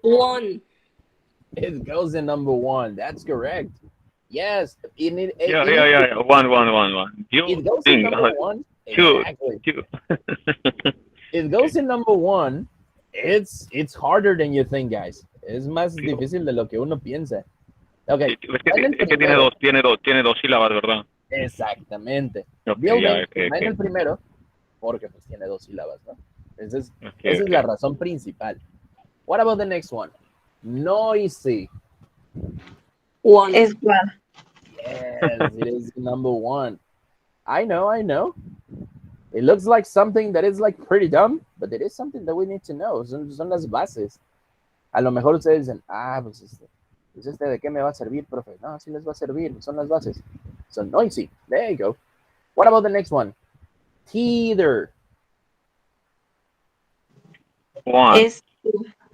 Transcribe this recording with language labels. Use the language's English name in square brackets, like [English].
[English] 1. it goes in number 1. That's correct. Yes. Yeah. 1. It goes in number 1. 2. Exactly. 2. It goes in number 1. It's harder than you think, guys. [Spanish] Es más difícil de lo que uno piensa. [English] Okay. [Spanish] Es que tiene dos sílabas, ¿verdad? Exactamente. [English] Okay, Building okay. [Spanish] va en el primero porque pues tiene 2 sílabas, ¿no? Esa es la razón principal. [English] What about the next one? Noisy. 1. [Spanish] Es [English] one. Yes, it is number 1. I know. It looks like something that is like pretty dumb, but it is something that we need to know. [Spanish] Son las bases. A lo mejor ustedes dicen, pues ¿de qué me va a servir, profe? No, sí les va a servir, son las bases. [English] So noisy, there you go. What about the next one? Teeter. 1. [Spanish] Es 2.